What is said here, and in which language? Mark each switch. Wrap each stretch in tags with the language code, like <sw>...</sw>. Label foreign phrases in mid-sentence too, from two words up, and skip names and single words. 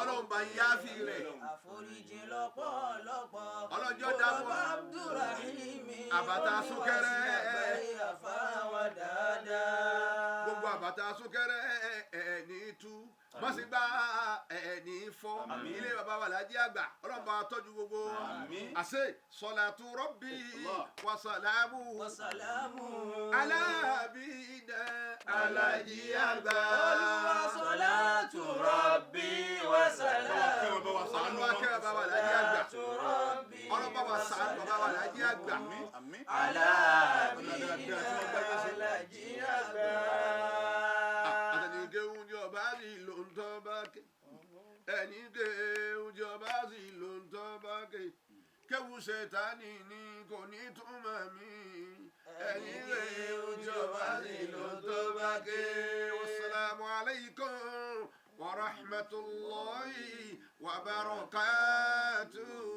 <yo>Ọlọ́run bá yááfì rẹ̀. Àforíjì lọ́pọ̀lọpọ̀. Ọlọ́run jọ̀ọ́ dá fún wa. Abdulrahim. Àbàtà súnkẹrẹ. Àgbáyé àfa wa dáadáa. Gbogbo àbàtà súnkẹrẹ, ẹ, ẹ, ẹ, ní tú. Má sì gba, ẹ, ẹ, ní fọ́. Àmín. Ilé bàbá wa Lájí àgbà, Ọlọ́run bá wa tọ́jú gbogbo wa. Àmín. Àṣẹ,</yo> <ar>صلاة ربي الله وسلام وسلام.</ar> <yo>Ala bi Alhaji àgbà.</yo> <ar>Olúwa صلاة ربي وسلام.</ar> <yo>Ọlọ́run bá wa ṣàánú wọn. Olúwa kẹ́ bàbá wa Alhaji àgbà.</yo> <ar>صلاة ربي</ar> <yo>Ọlọ́run bá wa ṣàánú bàbá wa Alhaji àgbà. Àmín, àmín. Ala Ọlọ́run dáadáa tí wọ́n gbáyé sí. Alhaji àgbà. Àtẹnìkéwù ni ọba rí ló ń tọ́ bá ké. Ẹni kéwù ni ọba rí ló ń tọ́ bá ké. Kéwù Ṣẹ̀tánì ni kò ní túmọ̀ mí. Ẹni kéwù ni ọba rí ló ń tọ́ bá ké.</yo> <ar>والسلام عليكم ورحمة الله وبركاته.</ar>